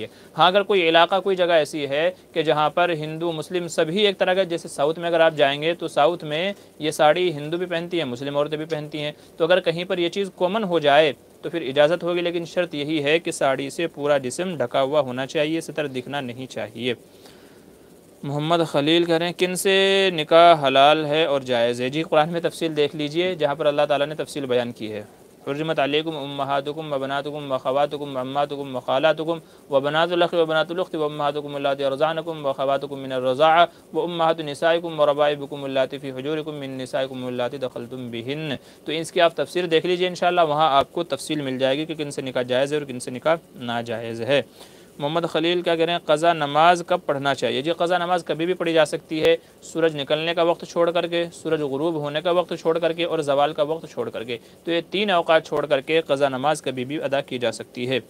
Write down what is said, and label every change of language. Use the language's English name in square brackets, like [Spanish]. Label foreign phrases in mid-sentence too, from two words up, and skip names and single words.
[Urdu] ہاں اگر کوئی علاقہ کوئی جگہ ایسی ہے کہ جہاں پر ہندو مسلم سبھی ایک طرح کا، جیسے ساؤتھ میں اگر آپ جائیں گے تو ساؤتھ میں یہ ساڑی ہندو بھی پہنتی ہیں، مسلم عورتیں بھی پہنتی ہیں، تو اگر کہیں پر یہ چیز کامن ہو جائے تو پھر اجازت ہوگی، لیکن شرط یہی ہے کہ ساڑی سے پورا جسم ڈھکا ہوا ہونا چاہیے، ستر دکھنا نہیں چاہیے۔ محمد خلیل کہہ رہے ہیں کن سے نکاح حلال ہے اور جائز ہے؟ جی قرآن میں تفصیل دیکھ لیجئے جہاں پر اللہ تعالیٰ نے تفصیل بیان کی ہے۔ [Arabic] حرمت علیکم امہاتکم وبناتکم وخواتکم وعماتکم وخالاتکم وبنات الاخ وبنات الاخت وامہاتکم اللاتی ارضعنکم وخواتکم من الرضاعہ وامہات نسائکم وربائبکم اللاتی فی حجورکم من نسائکم اللاتی دخلتم بہن، [Urdu] تو اس کی آپ تفسیر دیکھ لیجئے انشاءاللہ، وہاں آپ کو تفصیل مل جائے گی کہ کن سے نکاح جائز ہے اور کن سے نکاح ناجائز ہے۔ محمد خلیل کیا کہہ رہے ہیں، قضا نماز کب پڑھنا چاہیے؟ جی قضا نماز کبھی بھی پڑھی جا سکتی ہے، سورج نکلنے کا وقت چھوڑ کر کے، سورج غروب ہونے کا وقت چھوڑ کر کے، اور زوال کا وقت چھوڑ کر کے، تو یہ 3 اوقات چھوڑ کر کے قضا نماز کبھی بھی ادا کی جا سکتی ہے۔